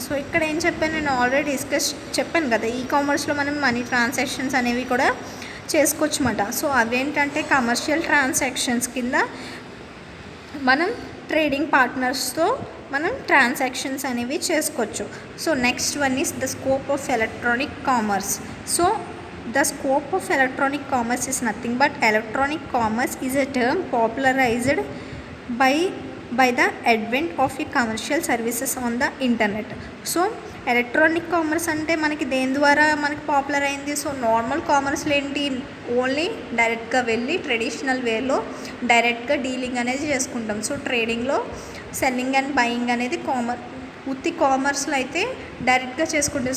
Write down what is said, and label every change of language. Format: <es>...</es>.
<te>So ఇక్కడ ఏం చెప్పాను, నేను ఆల్రెడీ చెప్పాను కదా ఈ కామర్స్లో మనం మనీ ట్రాన్సాక్షన్స్ అనేవి కూడా చేసుకోవచ్చు అన్నమాట. సో అవేంటంటే కమర్షియల్ ట్రాన్సాక్షన్స్ కింద మనం ట్రేడింగ్ పార్ట్నర్స్తో మనం ట్రాన్సాక్షన్స్ అనేవి చేసుకోవచ్చు.</te> <en>So next one is the scope of electronic commerce. So the scope of electronic commerce is nothing but electronic commerce is a term popularized by the advent of a commercial services on the internet.</en> <te>So electronic commerce అంటే మనకి దేని ద్వారా మనకి popular అయింది. So normal కామర్స్లో ఏంటి only డైరెక్ట్గా వెళ్ళి ట్రెడిషనల్ వేలో డైరెక్ట్గా డీలింగ్ అనేది చేసుకుంటాం. సో ట్రేడింగ్లో సెల్లింగ్ అండ్ బయింగ్ అనేది ఉత్తి కామర్స్లో అయితే డైరెక్ట్గా చేసుకుంటాం.</te>